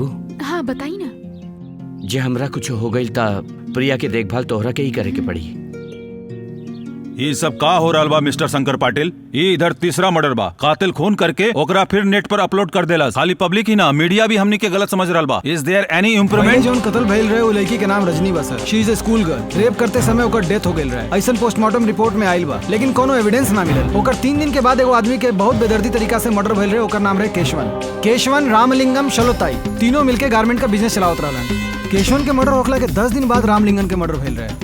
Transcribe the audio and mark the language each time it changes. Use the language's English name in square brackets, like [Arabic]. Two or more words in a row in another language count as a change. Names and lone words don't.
[Bhojpuri] हाँ बताई ना। जे हमरा कुछ हो गई ता प्रिया के देखभाल तोहरा के ही करे के पड़ी। ये सब का हो रहा बा मिस्टर शंकर पाटिल? ये इधर तीसरा मर्डर बा। कातिल खून करके ओकरा फिर नेट पर अपलोड कर देला। खाली पब्लिक ही ना, मीडिया भी हमनी के गलत समझ रहा बा। [English] Is there any improvement? [Bhojpuri] जोन कत्ल भइल रहे वो लड़की के नाम रजनी बा सर। [English] She is a school girl. [Bhojpuri] रेप करते समय ओकर डेथ हो गइल रहे। ऐसन [English] postmortem report [Bhojpuri] में आइल बा, लेकिन कोनो एविडेंस ना मिलल। ओकर 3 दिन के बाद एगो आदमी के बहुत बेदर्दी तरीका से मर्डर भइल रहे। ओकर नाम रहे केशवन रामलिंगम शलोताई। तीनों मिलके गारमेंट का बिजनेस चलावत रहलन। केशवन के मर्डर होखला के 10 दिन बाद रामलिंगम के मर्डर भइल रहे।